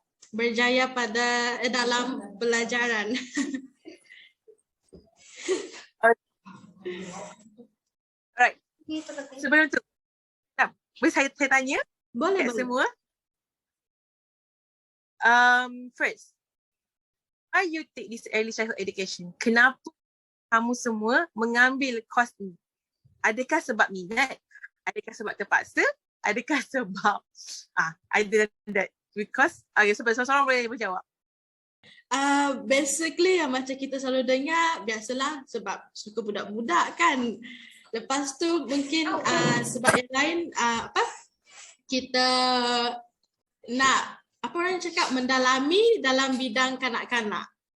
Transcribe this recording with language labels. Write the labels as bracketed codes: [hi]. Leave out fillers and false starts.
[ms] berjaya dalam pelajaran. [en] Alright, [ms] Gitu, betul. sebelum tu, boleh saya tanya Boleh, kat boleh. semua. [en] First, why you take this early childhood education? [ms] Kenapa kamu semua mengambil kos ni? Adakah sebab minat? Adakah sebab terpaksa? Adakah sebab either that? Because sebab seorang boleh menjawab. Basically yang macam kita selalu dengar, biasalah sebab suka budak-budak kan. Lepas tu mungkin sebab yang lain kita nak apa orang cakap mendalami dalam bidang kanak-kanak.